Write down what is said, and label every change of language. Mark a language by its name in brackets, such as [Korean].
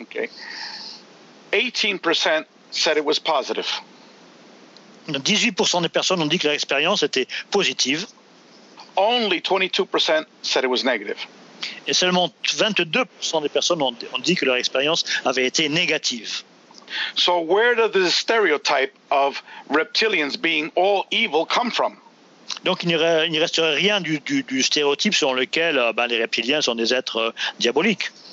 [English] Okay. 18% said it was positive. [French] 18% des personnes ont dit que leur expérience était positive. [English] Only 22% said it was negative. [French] Et seulement 22% des personnes ont dit que leur expérience avait été négative. [English] So where does this stereotype of reptilians being all evil come from? [French] Donc il n'y resterait rien du stéréotype selon lequel les reptiliens sont des êtres diaboliques.